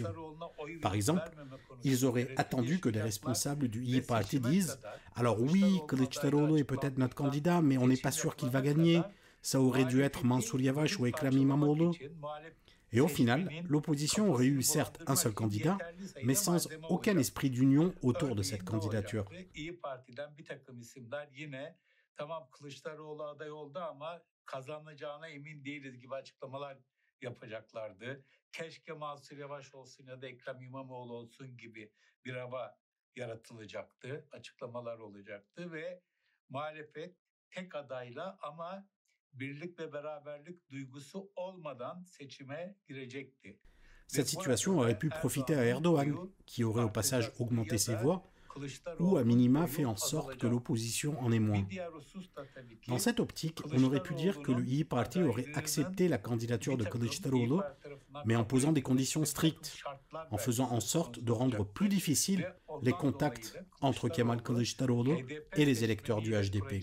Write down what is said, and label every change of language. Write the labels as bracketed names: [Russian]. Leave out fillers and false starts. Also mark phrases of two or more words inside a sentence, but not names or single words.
[French] Par exemple, ils auraient attendu que des responsables du İYİ Parti disent « Alors oui, Kılıçdaroğlu est peut-être notre candidat, mais on n'est pas sûr qu'il va gagner. Ça aurait dû être Mansur Yavaş ou Ekrem İmamoğlu. » Et au final, l'opposition aurait eu certes un seul candidat, mais sans aucun esprit d'union autour de cette candidature. [Turkish] Tamam Kılıçdaroğlu aday oldu ama kazanacağına emin değiliz gibi açıklamalar yapacaklardı. Keşke Mansur Yavaş olsun ya da Ekrem İmamoğlu olsun gibi bir hava yaratılacaktı, açıklamalar olacaktı ve muhalefet tek adayla ama birlik ve beraberlik duygusu olmadan seçime girecekti. [French] Cette situation aurait pu profiter à Erdogan, qui aurait au passage augmenté ses voix, ou à minima fait en sorte que l'opposition en ait moins. Dans cette optique, on aurait pu dire que le İYİ Parti aurait accepté la candidature de Kılıçdaroğlu, mais en posant des conditions strictes, en faisant en sorte de rendre plus difficiles les contacts entre Kemal Kılıçdaroğlu et les électeurs du HDP.